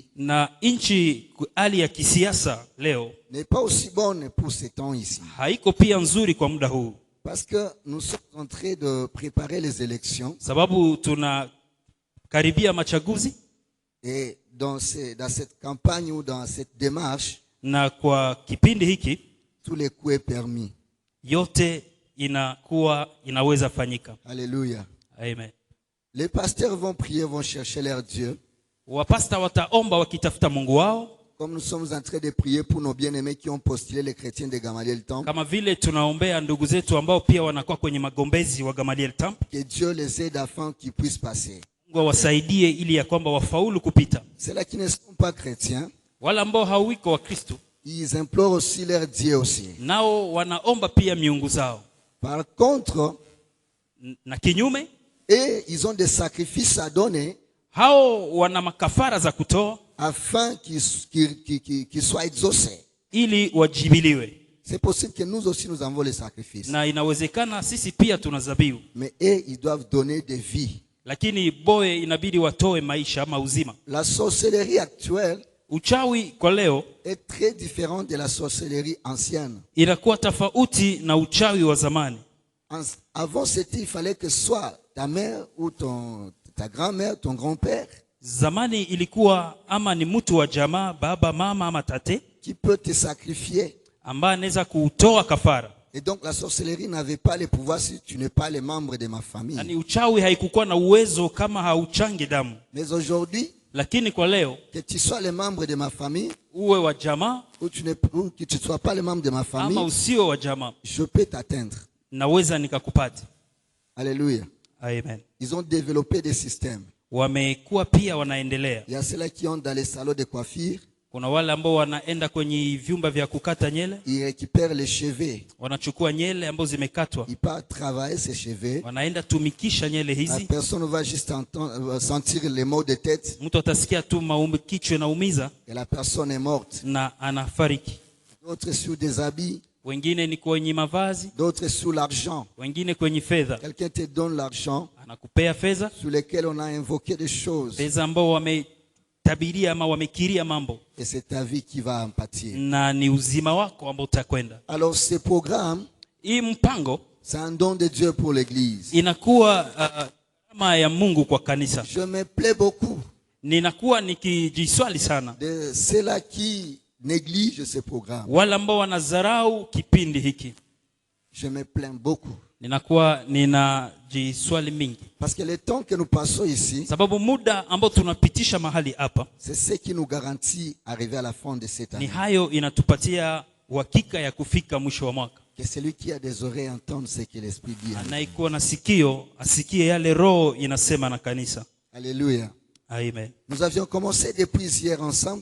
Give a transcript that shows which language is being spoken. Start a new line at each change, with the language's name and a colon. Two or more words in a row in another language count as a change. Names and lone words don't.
Swahili: Na nchi, hali ya kisiasa leo
French: n'est pas aussi bonne pour ces temps ici.
Swahili: haiko pia nzuri kwa muda huu,
French: Parce que nous sommes en train de préparer les élections.
Swahili: sababu tunakaribia machaguzi,
French: Et dans cette campagne ou dans cette démarche,
Swahili: na kwa kipindi hiki
French: tous les coups est permis.
Swahili: yote inaweza fanyika. Alléluia. Amen.
French: Les pasteurs vont prier, vont chercher leur Dieu.
Swahili: Wapasta wataomba wakitafuta Mungu wao,
French: Comme nous sommes en train de prier pour nos bien-aimés qui ont postulé les chrétiens de Gamaliel Temple,
Swahili: kama vile tunaombea ndugu zetu ambao pia wanakuwa kwenye magombezi wa Gamaliel Temple,
French: que Dieu les aide afin qu'ils puissent passer.
Swahili: Mungu awasaidie ili ya kwamba wafaulu kupita.
French: Ceux-là qui ne sont pas chrétiens,
Swahili: Wala ambao hawiko wa Kristo,
French: ils implorent aussi leur Dieu aussi.
Swahili: nao wanaomba pia miungu zao.
French: Par contre,
Swahili: Na kinyume,
French: et ils ont des sacrifices à donner
Swahili: hao wana makafara za kutoa
French: afin qu'ils soient exaucés.
Swahili: ili wajibiliwe.
French: C'est possible que nous aussi nous avons les sacrifices.
Swahili: Na inawezekana sisi pia tuna zabihu,
French: Mais eux, ils doivent donner des vies.
Swahili: lakini boye inabidi watoe maisha ama uzima.
French: La sorcellerie actuelle
Swahili: Uchawi kwa leo
French: est très différente de la sorcellerie ancienne.
Swahili: inakuwa tofauti na uchawi wa zamani.
French: Avant, il fallait que soit ta mère ou ta grand-mère, ton grand-père,
Swahili: Zamani ilikuwa ama ni mtu wa jamaa, baba, mama ama tate,
French: qui peut te sacrifier.
Swahili: ambaye anaweza kutoa kafara.
French: Et donc la sorcellerie n'avait pas le pouvoir si tu n'es pas le membre de ma famille.
Swahili: Yani uchawi haikukuwa na uwezo kama hauchangi damu.
French: Mais aujourd'hui,
Swahili: Lakini kwa leo,
French: que tu sois le membre de ma famille
Swahili: uwe wa jamaa
French: ou que tu ne sois pas le membre de ma
Swahili: ama
French: famille,
Swahili: usio wa jamaa,
French: je peux t'atteindre.
Swahili: naweza nikakupata. Alléluia. Amen.
French: Ils ont développé des systèmes.
Swahili: Wamekuwa pia wanaendelea.
French: Il y a ceux-là qui ont dans les salons de coiffure,
Swahili: Kuna wale ambao wanaenda kwenye vyumba vya kukata nyele,
French: ils récupèrent les cheveux.
Swahili: wanachukua nyele ambazo zimekatwa,
French: Ils partent travailler ces cheveux.
Swahili: wanaenda tumikisha nyele
French: La
Swahili: hizi.
French: personne va juste sentir les maux de tête
Swahili: Mtu atasikia tu kichwa inaumiza
French: et la personne est morte.
Swahili: na anafariki.
French: D'autres sur des habits,
Swahili: Wengine ni kwenye mavazi,
French: d'autres sur l'argent.
Swahili: wengine kwenye fedha.
French: Quelqu'un te donne l'argent
Swahili: Anakupea fedha,
French: sur lesquels on a invoqué des choses.
Swahili: fedha ambao wametabiria ama wamekiria mambo,
French: Et c'est ta vie qui va en pâtir.
Swahili: na ni uzima wako ambao utakwenda.
French: Alors ce programme,
Swahili: Hii mpango
French: c'est un don de Dieu pour l'Église.
Swahili: inakuwa kama ya Mungu kwa kanisa.
French: Je me plais beaucoup
Swahili: Ninakuwa nikijiswali sana
French: de ceux-là qui négligent ce programme.
Swahili: wale ambao wanadharau kipindi hiki.
French: Je me plains beaucoup.
Swahili: Ninakuwa ninajiswali mingi,
French: Parce que le temps que nous passons ici,
Swahili: sababu muda ambao tunapitisha mahali hapa
French: c'est ce qui nous garantit arriver à la fin de cette
Swahili: ni
French: année.
Swahili: hayo inatupatia uhakika ya kufika mwisho wa mwaka.
French: Que celui qui a des oreilles entende ce que l'Esprit dit.
Swahili: Anayekuwa na sikio asikie yale Roho inasema na kanisa. Alléluia. Amen.
French: Nous avions commencé depuis hier ensemble.